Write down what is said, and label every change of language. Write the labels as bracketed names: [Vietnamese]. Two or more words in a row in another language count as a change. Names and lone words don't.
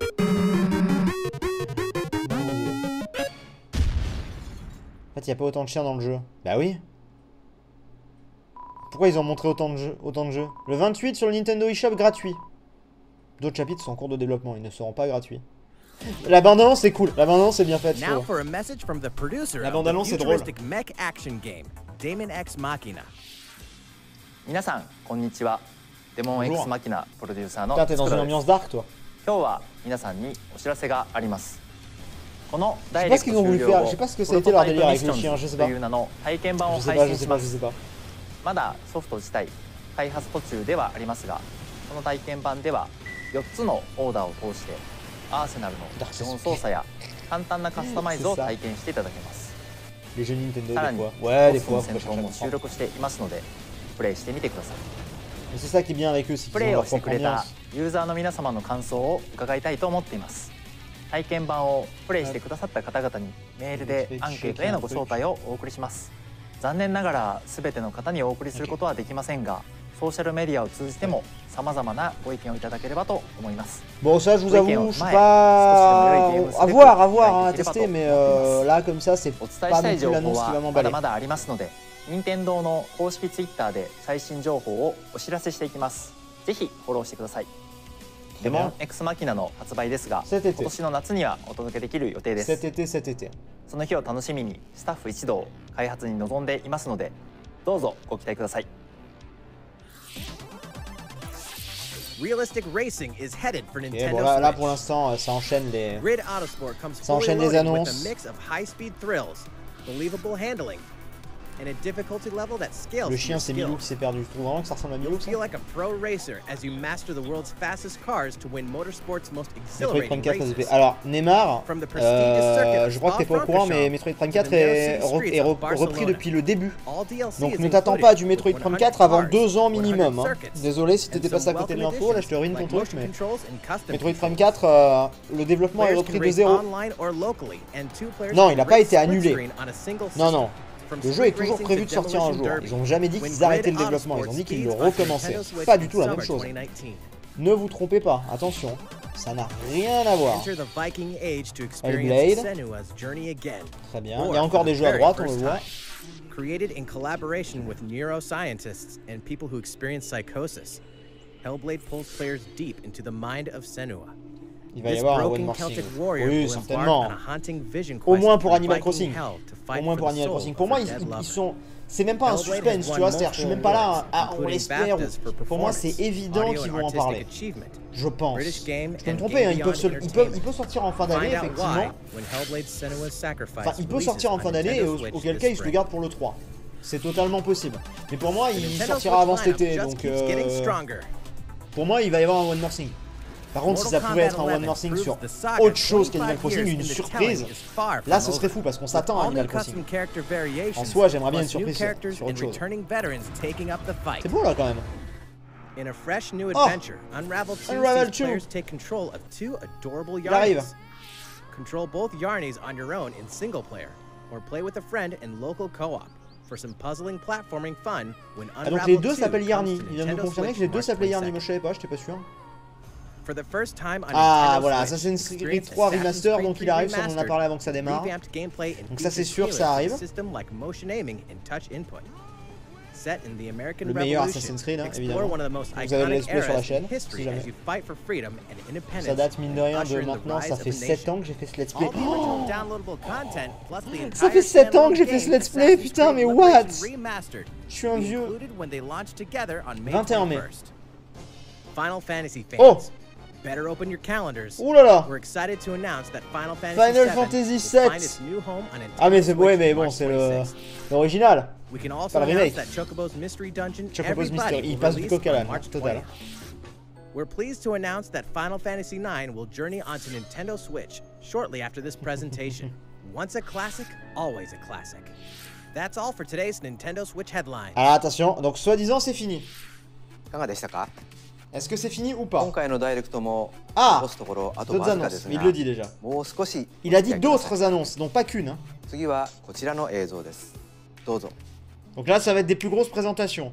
[French] En fait, il n'y a pas autant de chiens dans le jeu. Bah oui. Pourquoi ils ont montré autant de jeux? Le 28 sur le Nintendo eShop gratuit. D'autres chapitres sont en cours de développement, ils ne seront pas gratuits. La bande-annonce c'est cool, la bande-annonce c'est bien faite. [English] Now for a message from the producer [French] La [English] of the [French] bande-annonce c'est drôle. [English] futuristic mech action game, Daemon X Machina. [Japanese] 皆さんこんにちは。デモン X マキナプロデューサーの [French] Putain, t'es dans une ambiance dark toi. [Japanese] 今日は皆さんにお知らせがあります。この [French] Je [Japanese] ダ [French] sais [Japanese] イ [French] pas [Japanese] レ [French] ce [Japanese] ク [French] qu'ils [Japanese] ト [French] ont [Japanese] 終 [French] voulu [Japanese] 了 [French] faire, [Japanese] 後 [French] je sais pas ce que [Japanese] プ [French] ça a [Japanese] ロ [French] été [Japanese] ト [French] leur [Japanese] タイプ [French] délire [Japanese] ミッ [French] avec [Japanese] シ [French] le [Japanese] ョン [French] chien, je [Japanese] ズ [French] sais [Japanese] と [French] pas. [Japanese] いう名の体験版を [French] Je sais [Japanese] 配 [French] pas, [Japanese] 信 [French] je sais [Japanese] しま [French] pas, je [Japanese] す。 [French] sais pas. [Japanese] まだソフト自体開発途中ではありますが、この体験版では4つのオーダーを通してアーセナルの基本操作や簡単なカスタマイズを体験していただけます。 [French] Les jeux Nintendo [Japanese] さら [French] des [Japanese] に [French] fois. [Japanese] ボ [French] Ouais, des [Japanese] スの [French] fois, [Japanese] 戦 [French] faut [Japanese] 闘も [French] chercher [Japanese] 収 [French] à comprendre. [Japanese] 録していますのでプレイしてみてください。 [French] Mais c'est ça qui est bien avec eux, c'est [Japanese] プ [French] qu'ils [Japanese] レ [French] ont [Japanese] イを [French] leur [Japanese] して [French] propre [Japanese] くれた [French] ambiance. [Japanese] ユーザーの皆様の感想を伺いたいと思っています。体験版をプレイしてくださった方々にメールでアンケートへのご招待をお送りします。残念ながら全ての方にお送りすることはできませんが、ソーシャルメディアを通じても様々なご意見をいただければと思います。 [French] Bon, ça, je vous avoue, je suis pas. À voir, hein, à tester, mais là, comme ça, c'est [Japanese] お [French] pas [Japanese] 伝えした [French] non [Japanese] い [French] plus [Japanese] 情報 [French] l'annonce qui [Japanese] は [French] va [Japanese] まだ [French] m'emballer. [Japanese] まだありますので、任天堂の公式ツイッターで最新情報をお知らせしていきます。ぜひフォローしてください。デモン X マキナの発売ですが、今年の夏にはお届けできる予定です。 [French] Cet été. [Japanese] その日を楽しみにスタッフ一同開発に臨んでいますので、どうぞご期待ください。 [English] Realistic racing is headed for [French] Et [English] Nintendo [French] bon, là, [English] Switch. [French] pour l'instant, ça enchaîne les. [English] Grid Autosport comes [French] Ça [English] fully [French] enchaîne les [English] loaded with [French] annonces. [English] a mix of high-speed thrills, believable handling, and a difficulty level that scales [French] Le [English] to [French] chien, [English] your [French] c'est Milou [English] skills. [French] qui s'est perdu. Je trouve vraiment que ça ressemble à Milou, ça. [English] Feel like a pro racer as you master the world's fastest cars to win motorsport's most [French] Metroid [English] exhilarating [French] Prime 4 [English] races. [French] SP. Alors, Neymar, [English] From the prestigious circuit [French] je crois que t'es pas au courant, mais Metroid Prime 4 est repris depuis le début. [English] All DLC [French] Donc [English] is [French] ne t'attends [English] included [French] pas à du [English] with [French] Metroid Prime [English] 100 [French] 4 avant [English] cars, [French] 2 ans [English] 100 [French] minimum. Hein. [English] circuits, [French] Désolé si t'étais [English] and [French] passé à [English] some [French] côté de [English] welcome [French] l'info, là je te [English] additions [French] ruine ton [English] like [French] truc, [English] motion [French] mais [English] controls and custom [French] Metroid Prime [English] controls. [French] 4, le développement est [English] Players [French] repris [English] can [French] de [English] race [French] zéro. [English] online or locally, and two players [French] Non, [English] can [French] il n'a pas [English] race [French] été [English] split [French] annulé. [English] screen on a single [French] Non, [English] system. [French] non. [English] From [French] Le jeu est [English] street [French] toujours [English] racing [French] prévu [English] to [French] de sortir un [English] Demolition [French] jour. [English] Derby. [French] Ils ont jamais dit [English] When [French] qu'ils arrêtaient le [English] Grid [French] développement, ils ont dit [English] Autosport [French] qu'ils le [English] speeds up [French] recommençaient. [English] Nintendo Switch [French] Pas du [English] in [French] tout la même [English] summer [French] chose. [English] 2019. [French] Ne vous trompez pas, attention, ça n'a rien à voir. [English] Enter the Viking Age to [French] Hellblade. [English] experience Senua's journey again. [French] Très bien, [English] Or [French] il y a encore [English] for [French] des [English] the [French] jeux à [English] very [French] droite, on le [English] first [French] voit. [English] time. Created in collaboration with neuroscientists and people who experience psychosis, Hellblade pulls players deep into the mind of Senua. [French] Il va y [English] This [French] avoir un One [English] broken More Thing. Celtic warrior [French] Oui, [English] will embark [French] certainement. [English] on a haunting vision [French] Au [English] quest [French] moins pour [English] through [French] Animal [English] Viking [French] Crossing. [English] hell to fight [French] Au moins [English] for [French] pour [English] the [French] Animal [English] soul [French] Crossing. [English] of [French] Pour moi, [English] her dead [French] ils [English] lover. [French] sont. C'est même pas un [English] Hellblade [French] suspense, [English] has [French] tu vois. [English] won [French] C'est-à-dire, je suis [English] multiple [French] même pas là. [English] awards, [French] Ah, on [English] including [French] l'espère. [English] BAFTAs for [French] Pour moi, c'est [English] performance, [French] évident [English] audio [French] qu'ils [English] and [French] vont en [English] artistic [French] parler. [English] achievement. [French] Je pense. [English] British Game [French] Je peux me [English] and [French] tromper, [English] Game [French] hein, ils [English] Beyond [French] peuvent sortir en fin d'année, [English] Find out [French] effectivement. [English] why when Hellblade Senua's Sacrifice [French] Enfin, il peut [English] releases [French] sortir en [English] on [French] fin d'année, et [English] Nintendo Switch [French] auquel [English] this [French] cas il se le [English] spring. [French] garde pour le 3. C'est totalement possible. Mais pour moi, [English] The [French] il [English] Nintendo [French] sortira [English] Switch [French] avant cet été, [English] lineup just [French] donc [English] keeps getting stronger. [French] pour moi, il va y avoir un [English] One More Thing. [French] Par contre, si ça pouvait être un [English] One More Thing [French] sur autre chose qu'Animal Crossing, une surprise, là ce serait fou parce qu'on s'attend à Animal Crossing. En soi, j'aimerais bien une surprise sur autre chose. C'est beau là quand même. [English] In a fresh new adventure, Unravel 2 [French] Unravel [English] sees [French] 2. [English] players take control of two adorable [French] Il arrive. [English] Yarnies. Control both Yarnies on your own in single player, or play with a friend in local co-op for some puzzling platforming fun when [French] Ah donc [English] Unravel [French] les deux [English] 2 [French] s'appellent [English] comes [French] Yarny. [English] to [French] Il vient de nous [English] Nintendo [French] confirmer [English] Switch [French] que les deux [English] March [French] s'appelaient Yarny. [English] 22nd. [French] Moi je savais pas, j'étais pas sûr. [English] For the first time on [French] Ah [English] Nintendo [French] voilà, [English] Switch, [French] Assassin's Creed [English] experience [French] 3 [English] Assassin's [French] Remaster, [English] Creed [French] donc il [English] 3 [French] arrive, ça on en a [English] Remastered, [French] parlé avant que ça démarre. [English] revamped gameplay and [French] Donc ça c'est [English] features [French] sûr, ça [English] healers [French] arrive. [English] with a system like motion aiming and touch input. Set in the American [French] Le meilleur [English] Revolution, [French] Assassin's Creed, hein, [English] explore [French] évidemment. [English] one of the most [French] Vous avez le [English] iconic let's play [French] sur la [English] eras [French] chaîne, [English] in [French] si [English] history [French] jamais. [English] as you fight for freedom and independence. [French] Ça date mine de rien [English] usher [French] de [English] in the [French] maintenant, [English] rise [French] ça [English] of a [French] fait 7 [English] nation. [French] ans que j'ai fait ce [English] let's play. All the original downloadable content, plus the [French] Ça [English] entire [French] fait 7 ans que j'ai [English] standalone [French] fait ce game, [English] let's play, Assassin's [French] putain, [English] Creed [French] mais [English] Liberation [French] what? [English] Remastered, [French] Je suis un [English] will be [French] vieux. [English] included when they launch together on May [French] 21 mai. [English] 21st. Final Fantasy fans, [French] Oh! [English] better open your calendars. [French] Ouh là là! [English] We're excited to announce that Final Fantasy [French] Final [English] VII [French] Fantasy [English] will [French] VII. [English] find its new home on [French] Ah mais c'est [English] Nintendo [French] ouais, [English] Switch [French] mais [English] on [French] bon, [English] March [French] c'est [English] 26th. [French] l'original. [English] We can also [French] Pas le [English] announce [French] remake. [English] that Chocobo's Mystery Dungeon [French] Chocobo's [English] Everybody [French] Mystery, il [English] will [French] passe du [English] release [French] coq à [English] on [French] l'âne, [English] March [French] total. [English] 20th. We're pleased to announce that Final Fantasy IX will journey onto Nintendo Switch shortly after this presentation. Once a classic, always a classic. That's all for today's Nintendo Switch headline. [French] Alors attention, donc soi-disant c'est fini. [Japanese] いかがでしたか？ [French] Est-ce que c'est fini ou pas? [Japanese] 今回のダイレクトも [French] Ah! [Japanese] 残すところあと [French] D'autres [Japanese] わずか [French] annonces, [Japanese] です [French] mais il [Japanese] が [French] le dit déjà. [Japanese] もう少し [French] Il a dit [Japanese] お付き合いください [French] d'autres annonces, donc pas qu'une. Hein. [Japanese] 次はこちらの映像です。どうぞ。 [French] Donc là, ça va être des plus grosses présentations.